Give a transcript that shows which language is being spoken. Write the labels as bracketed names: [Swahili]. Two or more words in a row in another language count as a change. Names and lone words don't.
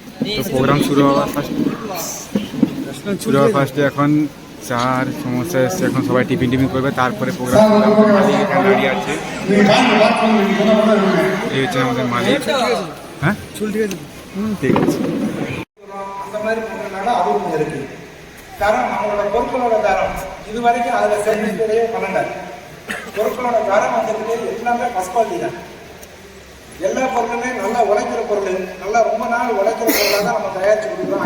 [Bangla] তো প্রোগ্রাম শুরু হওয়ার ফার্স্টে এখন চার সমস্যা এসছে, এখন সবাই টিফিন করবে, তারপরে প্রোগ্রাম মালিক এখানে দাঁড়িয়ে আছে। এই হচ্ছে আমাদের মালিক। হ্যাঁ ঠিক আছে। [Tamil] அந்த மாதிரி பண்ணனால அதுவும் இருக்கு. தரம் நம்மளோட பொருட்களோட தரம் இது வரைக்கும் அதில் சர்வீஸ்லேயே பண்ணல. பொருட்களோட தரம் வந்ததுக்கு எல்லாமே [English] first quality [Tamil] தான். எல்லா பொருளுமே நல்லா உழைக்கிற பொருள், நல்லா ரொம்ப நாள் உழைக்கிற பொருளாக தான் நம்ம தயாரித்து கொடுக்குறோம்.